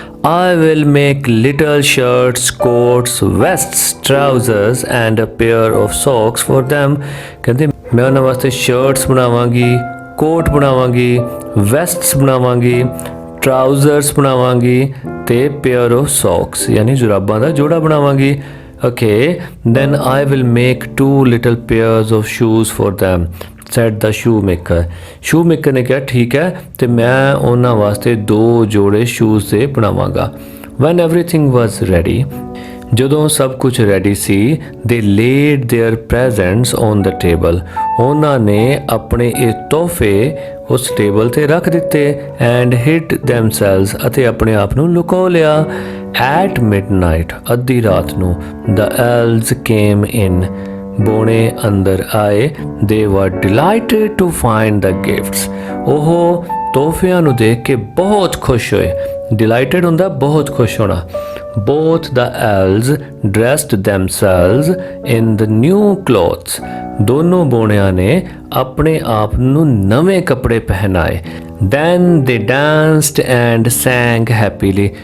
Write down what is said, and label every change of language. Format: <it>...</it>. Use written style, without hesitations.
<en>I will make little shirts, coats, vests, trousers and a pair of socks for them.</en> <pa>ਕਹਿੰਦੇ ਮੈਂ ਉਹਨਾਂ ਵਾਸਤੇ shirts ਬਣਾਵਾਂਗੀ, ਕੋਟ ਬਣਾਵਾਂਗੀ, ਵੈਸਟਸ ਬਣਾਵਾਂਗੀ, ਟਰਾਊਜ਼ਰਸ ਬਣਾਵਾਂਗੀ ਤੇ ਪੇਅਰ ਆਫ ਸੌਕਸ ਯਾਨੀ ਜੁਰਾਬਾਂ ਦਾ ਜੋੜਾ ਬਣਾਵਾਂਗੀ।</pa> <en>Okay, then I will make 2 little pairs of shoes for them, said the shoemaker.</en> <pa>shoemaker ਨੇ ਕਿਹਾ ਠੀਕ ਹੈ ਤੇ ਮੈਂ ਉਹਨਾਂ ਵਾਸਤੇ 2 ਜੋੜੇ ਸ਼ੂਜ਼ ਦੇ ਬਣਾਵਾਂਗਾ।</pa> <en>When everything was ready,</en> <pa>ਜਦੋਂ ਸਭ ਕੁਝ ready ਸੀ,</pa> <en>they laid their presents on the table.</en> <pa>ਉਹਨਾਂ ਨੇ ਆਪਣੇ ਇਹ ਤੋਹਫੇ ਉਸ ਟੇਬਲ ਤੇ ਰੱਖ ਦਿੱਤੇ</pa> <en>and hid themselves</en> <pa>ਅਤੇ ਆਪਣੇ ਆਪ ਨੂੰ ਲੁਕੋ ਲਿਆ।</pa> <en>At midnight,</en> <pa>ਅੱਧੀ ਰਾਤ ਨੂੰ,</pa> <en>the elves came in.</en> <pa>ਬੋਣੇ ਅੰਦਰ ਆਏ।</pa> <en>They were delighted to find the gifts.</en> <pa>ਉਹ ਤੋਹਫਿਆਂ ਨੂੰ ਦੇਖ ਕੇ ਬਹੁਤ ਖੁਸ਼ ਹੋਏ। Delighted ਹੁੰਦਾ ਬਹੁਤ ਖੁਸ਼ ਹੋਣਾ।</pa> <en>Both the elves dressed themselves in the new clothes.</en> <pa>ਦੋਨੋਂ ਬੋਣਿਆਂ ਨੇ ਆਪਣੇ ਆਪ ਨੂੰ ਨਵੇਂ ਕੱਪੜੇ ਪਹਿਨਾਏ</pa> <en>Then they danced and sang happily.</en>